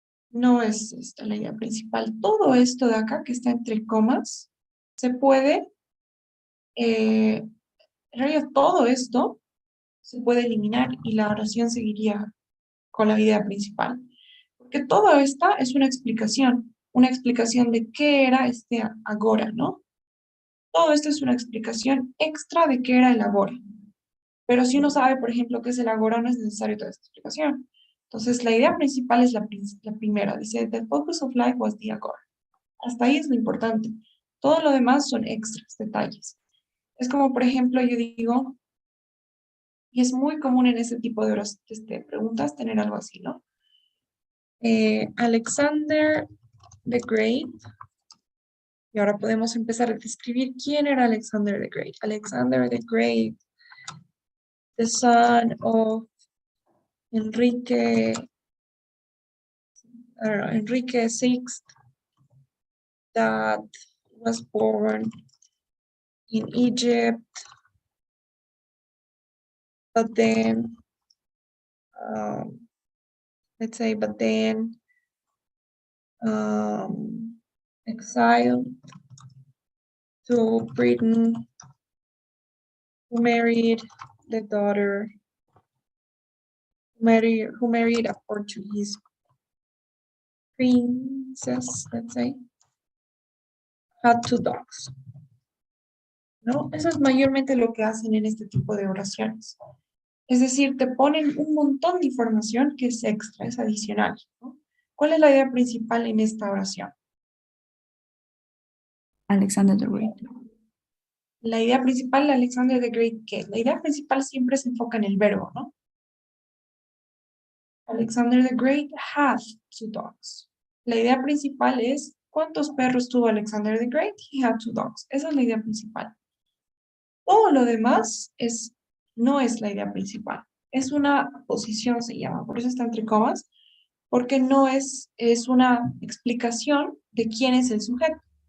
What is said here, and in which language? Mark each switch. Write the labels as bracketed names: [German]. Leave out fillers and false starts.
[Spanish] No es esta la idea principal. Todo esto de acá, que está entre comas, se puede, en realidad todo esto se puede eliminar y la oración seguiría con la idea principal. Porque todo esta es una explicación de qué era este agora, ¿no? Todo esto es una explicación extra de qué era el agora. Pero si uno sabe, por ejemplo, qué es el agora, no es necesario toda esta explicación. Entonces, la idea principal es la primera. Dice, [English] the focus of life was the agora. [Spanish] Hasta ahí es lo importante. Todo lo demás son extras, detalles. Es como, por ejemplo, yo digo, y es muy común en ese tipo de preguntas tener algo así, ¿no? Alexander the Great. Y ahora podemos empezar a describir quién era Alexander the Great. [English] Alexander the Great, the son of Enrique VI, that was born in Egypt, but then, exiled to Britain, who married the daughter, who married a Portuguese princess, let's say, had 2 dogs. [Spanish] ¿No? Eso es mayormente lo que hacen en este tipo de oraciones. Es decir, te ponen un montón de información que es extra, es adicional, ¿no? ¿Cuál es la idea principal en esta oración? Alexander the Great. La idea principal de Alexander the Great, ¿qué es? La idea principal siempre se enfoca en el verbo, ¿no? [English] Alexander the Great had 2 dogs. [Spanish] La idea principal es, ¿cuántos perros tuvo Alexander the Great? [English] He had 2 dogs. [Spanish] Esa es la idea principal. Todo lo demás no es la idea principal. Es una posición, se llama, por eso está entre comas, porque no es una explicación de quién es el sujeto.